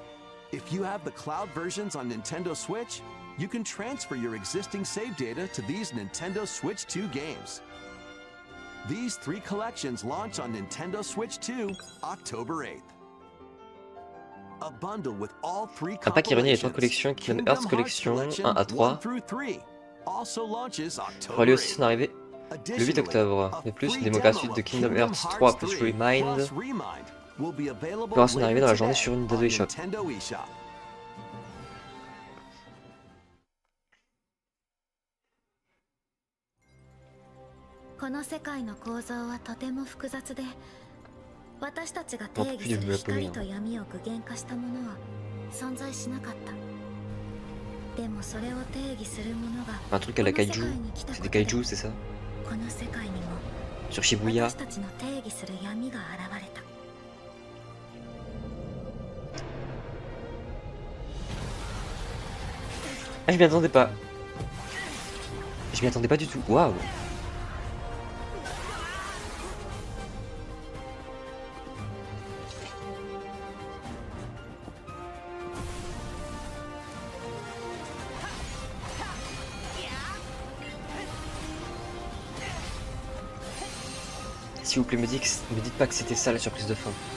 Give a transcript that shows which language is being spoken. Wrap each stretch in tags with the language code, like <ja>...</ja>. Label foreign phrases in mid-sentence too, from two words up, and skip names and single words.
<en>If you have the cloud versions on Nintendo Switch, you can transfer your existing save data to these Nintendo Switch 2 games. These 3 collections launch on Nintendo Switch 2 October 8th. A bundle with all 3</en> <fr>Un pack qui réunit les 3 compilations, collections Kingdom Hearts Collection 1 à 3</fr> <en>also launches</en> <fr>aura</fr> <en>October</en> <fr>lieu aussi</fr> <en>8th.</en> <fr>son arrivée le 8 octobre. De plus, une démo gratuite de Kingdom Hearts 3 plus Remind aura son arrivée dans la journée sur une Nintendo eShop. Nintendo eShop.</fr> <ja>この世界の構造はとても複雑で、私たちが定</ja> <fr>Non</fr> <ja>義</ja> <fr>plus</fr> <ja>す</ja> <fr>de</fr> <ja>る</ja> <fr>japonais.</fr> <ja>光と闇を具現化したものは存在しなかった。でもそれを定義するものが</ja> <fr>Un truc à la kaiju. C'est des kaiju, c'est ça?</fr> <ja>この世界にも</ja> <fr>Sur Shibuya.</fr> <ja>私たちの定義する闇が現れた。</ja> <fr>Ah, je m'y attendais pas. Je m'y attendais pas du tout. Waouh. S'il vous plaît, me dites pas que c'était ça la surprise de fin.</fr>